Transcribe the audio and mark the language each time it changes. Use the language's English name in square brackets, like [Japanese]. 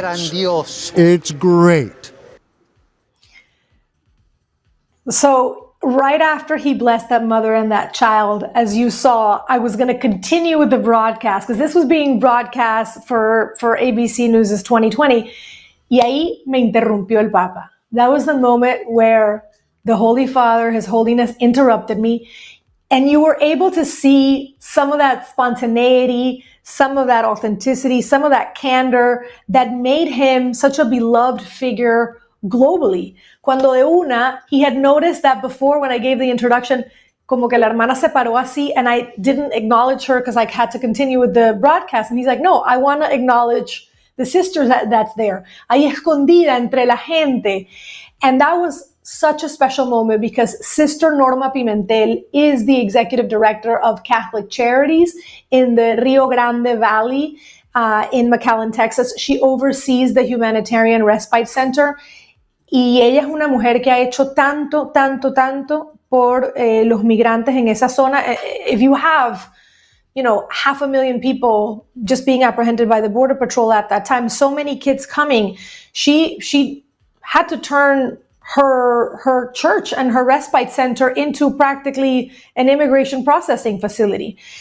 [Spanish] grandioso. [English] It's great. So right after he blessed that mother and that child, as you saw, I was going to continue with the broadcast because this was being broadcast for ABC News' 2020. [Spanish] Y ahí me interrumpió el Papa. [English] That was the moment where the Holy Father, His Holiness, interrupted me. And you were able to see some of that spontaneity, some of that authenticity, some of that candor that made him such a beloved figure globally. [Spanish] Cuando de una, [English] he had noticed that before when I gave the introduction, [Spanish] como que la hermana se paró así, [English] and I didn't acknowledge her because I had to continue with the broadcast. And he's like, no, I want to acknowledge the sisters that's there. [Spanish] Ahí escondida entre la gente. [English] And that was such a special moment because Sister Norma Pimentel is the executive director of Catholic Charities in the Rio Grande Valley in McAllen, Texas. She oversees the Humanitarian Respite Center. [Spanish] Y ella es una mujer que ha hecho tanto, tanto, tanto por los migrantes en esa zona. [English] If you have, 500,000 people just being apprehended by the Border Patrol at that time, so many kids coming, she had to turn her church and her respite center into practically an immigration processing facility.